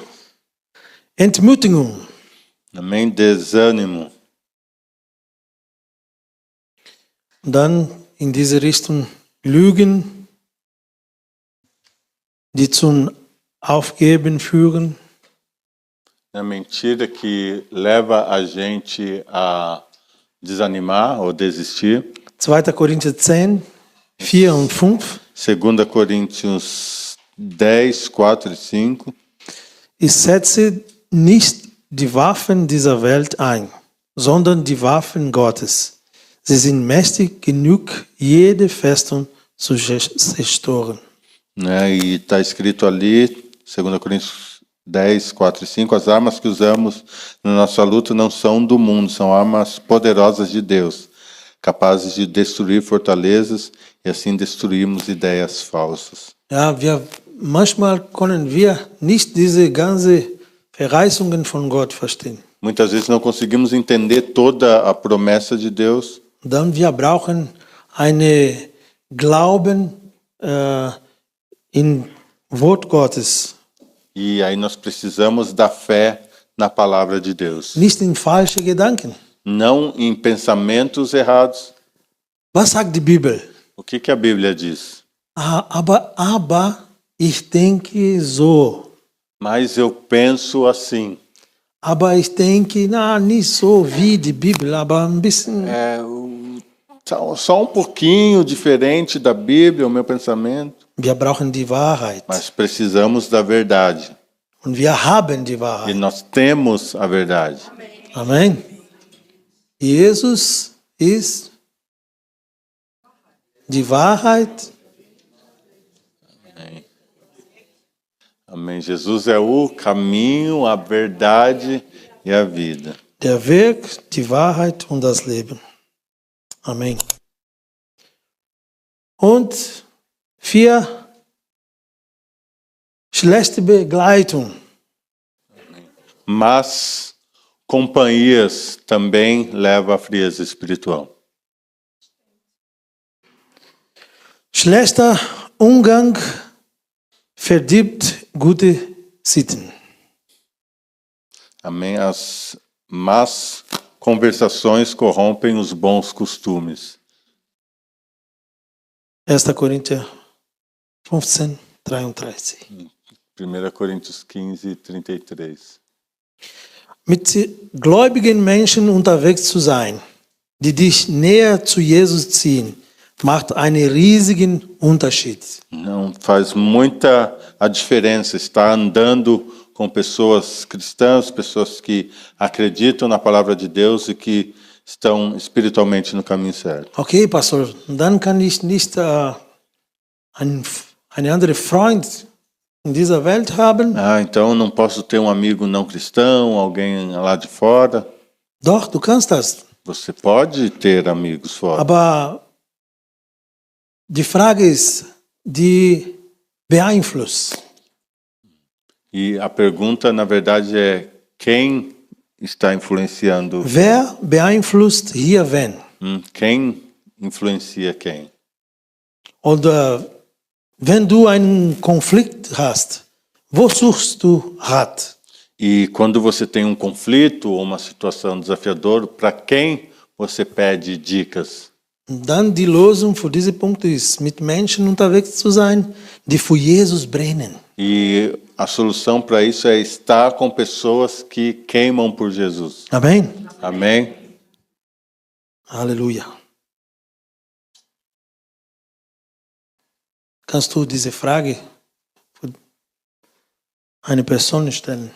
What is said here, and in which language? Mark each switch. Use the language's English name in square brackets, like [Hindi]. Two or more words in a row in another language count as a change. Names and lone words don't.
[German] Entmutigung. [Portuguese] Amém. Desânimo. [German] Und dann in diese Richtung Lügen, die zum Aufgeben führen. [Portuguese] A mentira que leva a gente a desanimar ou desistir. [German] 2. Korinther 10, 4 und 5. [Portuguese] 2 Coríntios 10, 4 e 5. [German] Ich setze nicht die Waffen dieser Welt ein, sondern die Waffen Gottes. Sie sind mächtig genug, jede Festung zu zerstören. [Portuguese] E está escrito ali, 2 Coríntios 10, 4 e 5, as armas que usamos na nossa luta não são do mundo, são armas poderosas de Deus, capazes de destruir fortalezas e assim destruirmos ideias falsas. [German] Ja, manchmal können wir nicht diese ganze Verheißungen von Gott verstehen. [Portuguese] Muitas vezes não conseguimos entender toda a promessa de Deus. [German] Dann wir brauchen eine Glauben in Wort Gottes, [Portuguese] E aí nós precisamos da fé na palavra de Deus. [German] nicht in falsche Gedanken. [Portuguese] Não em pensamentos errados. [German] Was sagt die Bibel? [Portuguese] O que a Bíblia diz? [German] Aber ich denke so. [Portuguese] Mas eu penso assim. [German] Aber ich denke, nicht so wie die Bibel, aber ein bisschen. [Portuguese] Só um pouquinho diferente da Bíblia, o meu pensamento. [German] Wir brauchen die Wahrheit. [Portuguese] Mas precisamos da verdade. [German] Und wir haben die [Portuguese] E [German] Wahrheit. [Portuguese] nós temos a verdade. [German] Amen. Jesus ist die Wahrheit. [Portuguese] Amém. Jesus é o caminho, a verdade e a vida. [German] Der Weg, die Wahrheit und das Leben. Amen. Und 4, schlechte Begleitung. [Portuguese] Mas companhias também levam à frieza espiritual. [German] Schlechter Umgang verdirbt gute Sitten. [Portuguese] Amém. As más conversações corrompem os bons costumes. [German] 1. Korinther 15, 33. [Portuguese] 1 Coríntios 15, 33. [German] Mit gläubigen Menschen unterwegs zu sein, die dich näher zu Jesus ziehen, macht einen riesigen Unterschied. [Portuguese] Não faz muita a diferença estar andando com pessoas cristãs, pessoas que acreditam na palavra de Deus e que estão espiritualmente no caminho certo. [German] Okay, Pastor, dann kann ich nicht einen anderen Freund in dieser Welt haben. [Portuguese] Então não posso ter um amigo não cristão, alguém lá de fora. [German] Doch, du kannst das. [Portuguese] Você pode ter amigos fora. [German] Aber die Frage ist, die beeinflusst. [Portuguese] E a pergunta, na verdade, é quem está influenciando? [German] Wer beeinflusst hier wen? [Portuguese] Quem influencia quem? [German] Oder wenn du einen Konflikt hast, wo suchst du Rat? [Portuguese] E quando você tem um conflito ou uma situação desafiadora, para quem você pede dicas? [German] Dann die Lösung für diese Punkte ist, mit Menschen unterwegs zu sein, die für Jesus brennen. [Portuguese] E a solução para isso é estar com pessoas que queimam por Jesus. [German] Amen. [Portuguese] Amém? [German] Halleluja. Kannst du diese Frage für eine Person stellen?